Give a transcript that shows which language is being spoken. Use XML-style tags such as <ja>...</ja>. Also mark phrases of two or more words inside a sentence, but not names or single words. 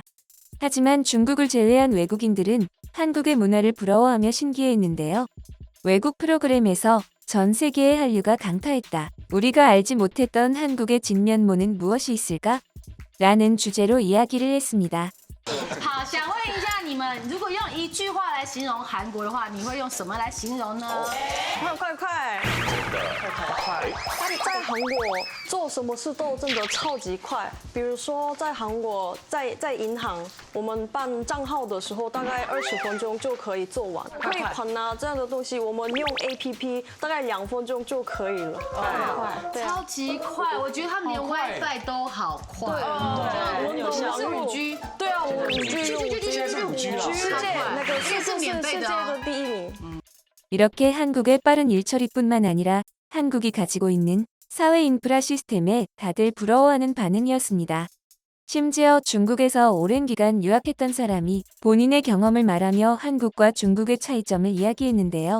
<ko>하지만 중국을 제외한 외국인들은 한국의 문화를 부러워하며 신기해했는데요. 외국 프로그램에서 전 세계의 한류가 강타했다. 우리가 알지 못했던 한국의 진면모는 무엇이 있을까? 라는 주제로 이야기를 했습니다.</ko> <zh>好，想问一下你们，如果用一句话来形容韩国的话，你会用什么来形容呢？快快快！在韩国做什么事都真的超级快。比如说，在韩国，在银行，我们办账号的时候，大概20分钟就可以做完。汇款啊这样的东西，我们用 APP 大概2分钟就可以了。对啊超级快，我觉得他们连 WiFi 都好快。对，我们是5G，对啊，我们5G 用5G，那个是免费的哦。世界的第一名。</zh> <ko>이렇게 한국의 빠른 일처리뿐만 아니라 한국이 가지고 있는 사회 인프라 시스템에 다들 부러워하는 반응이었습니다. 심지어 중국에서 오랜 기간 유학했던 사람이 본인의 경험을 말하며 한국과 중국의 차이점을 이야기했는데요.</ko>